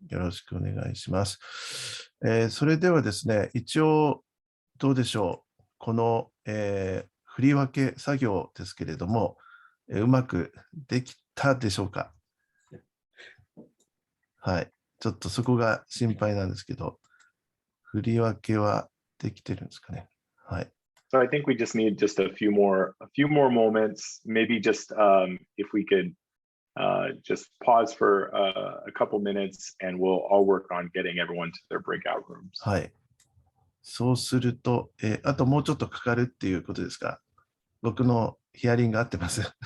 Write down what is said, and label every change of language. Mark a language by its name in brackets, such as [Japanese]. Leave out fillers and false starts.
[Japanese] よろしくお願いします。それではですね、一応どうでしょう。この、振り分け作業ですけれども、うまくできたでしょうか。はい。ちょっとそこが心配なんですけど、振り分けはできてるんですかね。はい。 [English] So I think we just need just a few more moments, maybe just if we could just pause for a couple minutes and we'll all work on getting everyone to their breakout rooms. [Japanese] はい。そうすると、あともうちょっとかかるっていうことですか。僕のヒアリング合ってます。